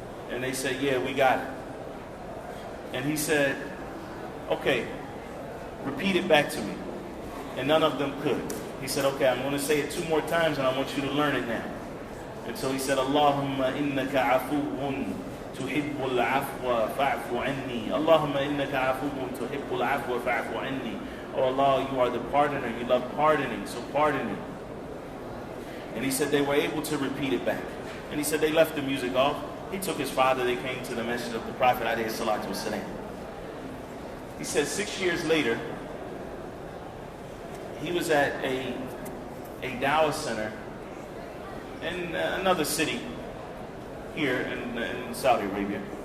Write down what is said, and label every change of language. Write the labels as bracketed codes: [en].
[en] And they said, yeah, we got it. And he said, okay, repeat it back to me. And none of them could. He said, okay, I'm going to say it 2 more times and I want you to learn it now. And so he said, [ar] Allahumma innaka afuwwun تحب العفو فاعف عني اللهم إنك عفو تحب العفو فاعف عني. [en] Oh Allah, you are the pardoner, you love pardoning, so pardon me. And he said they were able to repeat it back. And he said they left the music off. He took his father, they came to the Masjid of the Prophet alayhi salatu wasalam. He said 6 years later, he was at a dawah center in another city here in Saudi Arabia.